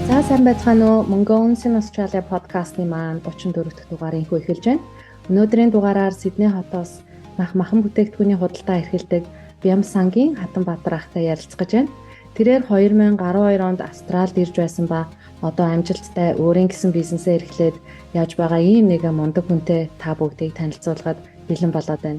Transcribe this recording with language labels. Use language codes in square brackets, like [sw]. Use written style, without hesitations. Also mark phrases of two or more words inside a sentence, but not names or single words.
[mn] сайн байцгаана уу? Mongolians in Australia podcast-ны маань 34 дахь дугаарыг эхэлж байна. Өнөөдрийн дугаараар Сидней хотоос махан бүтээгдэхүүний худалдаа эрхэлдэг Бямсангийн Хатанбаатар ахтай ярилцах гэж байна. Тэрээр 2012 онд Австралид ирж байсан ба одоо амжилттай өөрийн гэсэн бизнесээ эрхлээд яаж байгаа ийм нэг мундаг хүнтэй та бүгдийг танилцуулахад бэлэн болоод байна.